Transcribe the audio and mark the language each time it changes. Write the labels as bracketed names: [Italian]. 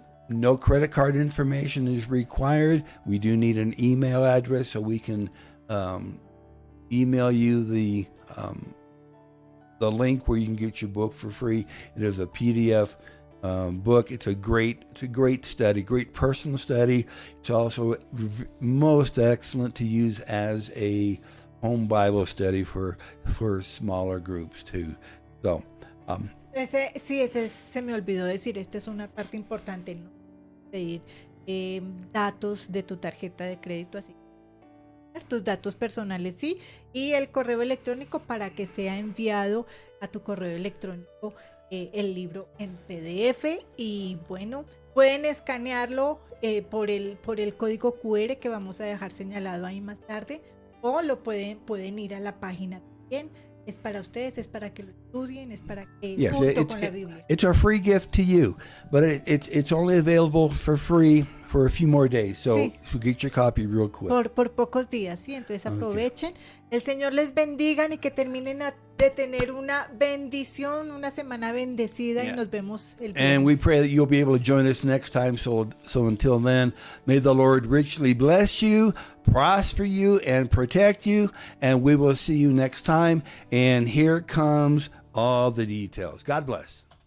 [English] No credit card information is required. We do need an email address so we can email you the link where you can get your book for free. It is a PDF book. It's a great study, great personal study. It's also most excellent to use as a home Bible study for smaller groups too. So, [Spanish] ese se me olvidó decir, esta es una parte importante, ¿no? Pedir datos de tu tarjeta de crédito, así tus datos personales, sí, y el correo electrónico para que sea enviado a tu correo electrónico el libro en PDF. Y bueno, pueden escanearlo por el código QR que vamos a dejar señalado ahí más tarde, o lo pueden ir a la página también. Es para ustedes, es para que lo estudien, es para que junto con la Biblia. [English] It's a free gift to you, but it's only available for free for a few more days. So, [Spanish] Sí. [English] so get your copy real quick. [Spanish] Por pocos días, sí, entonces aprovechen. El Señor les bendiga y que terminen de tener una bendición, una semana bendecida, y nos vemos el viernes. [English] And we pray that you'll be able to join us next time. So until then, may the Lord richly bless you, prosper you, and protect you. And we will see you next time. And here comes all the details. God bless.